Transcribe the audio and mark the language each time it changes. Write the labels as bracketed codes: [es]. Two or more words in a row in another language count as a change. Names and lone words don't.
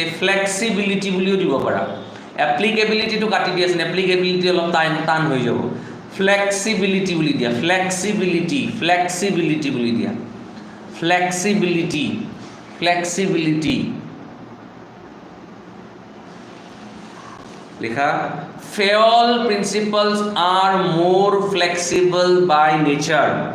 [as] flexibility বুলিও দিব পাৰা applicability to কাটি দিয়া আছে applicability অলপ টান হৈ যাব flexibility বুলি দিয়া flexibility বুলি দিয়া flexibility likha [en] Fayol principles are more flexible by nature.